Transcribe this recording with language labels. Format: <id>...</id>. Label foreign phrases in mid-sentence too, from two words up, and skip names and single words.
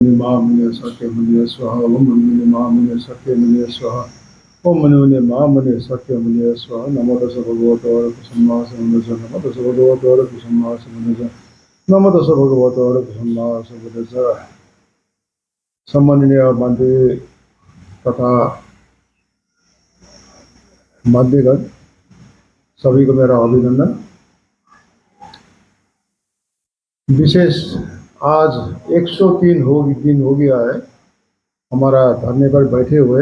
<sa>Mamune Sake Mune Swaha, Om Mune Mamune Sake Mune Swaha, Om Mune Mamune Sake Mune Swaha,</sa> <pi>Namo Tassa Bhagavata Arahato Samma Sambuddhassa, Namo Tassa Bhagavata Arahato Samma Sambuddhassa, Namo Tassa Bhagavata Arahato Samma Sambuddhassa।</pi> <hi>सम्माननीय मंत्री तथा माध्यगण सभी को मेरा अभिनंदन। विशेष आज 103 दिन हो गया है हमारा धरने पर बैठे हुए।</hi>